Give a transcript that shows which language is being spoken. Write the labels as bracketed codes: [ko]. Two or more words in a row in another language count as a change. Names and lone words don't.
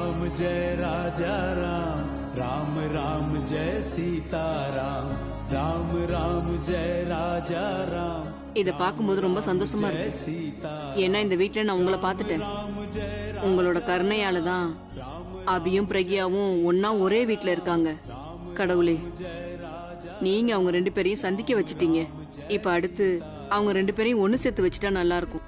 [hi] जय राजा राम, राम राम जय सीता राम, राम राम जय राजा राम, [ta] இத பார்க்கும்போது ரொம்ப சந்தோஷமா இருக்கு. सीता ஏன்னா இந்த வீட்ல நான் உங்களை பார்த்துட்டேன். உங்களோட கருணையால தான் அபியும் பிரக்யாவும் ஒன்னா ஒரே வீட்ல இருக்காங்க. கடவுளே, நீங்க அவங்க 2 பேரையும் சந்திக்க வச்சிட்டீங்க. இப்ப அடுத்து அவங்க 2 பேரையும் ஒண்ணு சேர்த்து வச்சுட்டா நல்லா இருக்கும்.